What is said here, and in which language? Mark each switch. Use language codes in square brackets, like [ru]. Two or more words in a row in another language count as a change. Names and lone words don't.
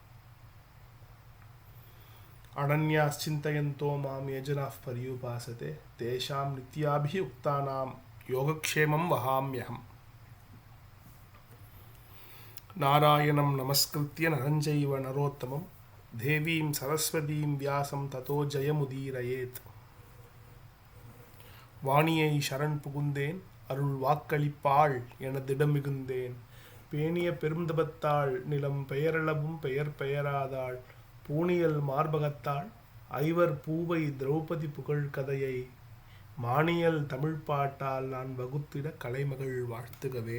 [sa] अनन्याश्चिन्तयन्तो मां ये जनाः पर्युपासते तेषां नित्याभियुक्तानां योगक्षेमं वहाम्यहम्। नारायणं नमस्कृत्य नरं चैव नरोत्तमं देवीं सरस्वतीं व्यासं ततो जयमुदीरयेत्। [ta] வாணியை சரண் புகுந்தேன் அருள் வாக்களிப்பாள் எனதிடம் மிகுந்தேன் பேணிய பெருந்தபத்தாள் நிலம் பெயரளவும் பெயர் பெயராதாள் பூணியல் மார்பகத்தாள் ஐவர் பூவை திரௌபதி புகழ் கதையை மானியல் தமிழ் பாட்டால் நான் வகுத்திட கலைமகள் வாழ்த்துகவே.